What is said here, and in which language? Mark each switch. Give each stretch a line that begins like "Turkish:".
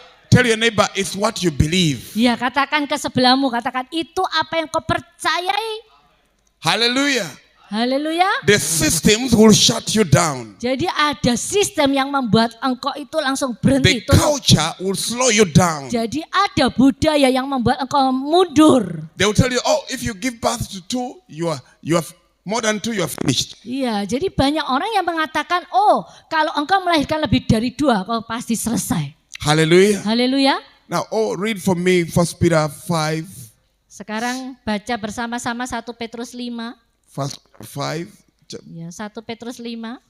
English: Tell your neighbor, it's what you believe.
Indonesian: Ya, katakan ke sebelahmu, katakan itu apa yang kau percayai.
English: Hallelujah.
Indonesian: Haleluya.
English: The systems will shut you down.
Indonesian: Jadi ada sistem yang membuat engkau itu langsung
English: The
Indonesian: berhenti. Tunduk.
English: culture will slow you down.
Indonesian: Jadi ada budaya yang membuat engkau mundur.
English: They will tell you, oh, if you give birth to 2, you are more than 2, you are finished.
Indonesian: Iya, jadi banyak orang yang mengatakan, oh kalau engkau melahirkan lebih dari 2, kau pasti selesai.
English: Hallelujah.
Indonesian: Haleluya.
English: Now, read for me 1 Peter 5.
Indonesian: Sekarang baca bersama-sama 1 Petrus 5.
English: 5,
Indonesian: Ya, 1 Petrus 5.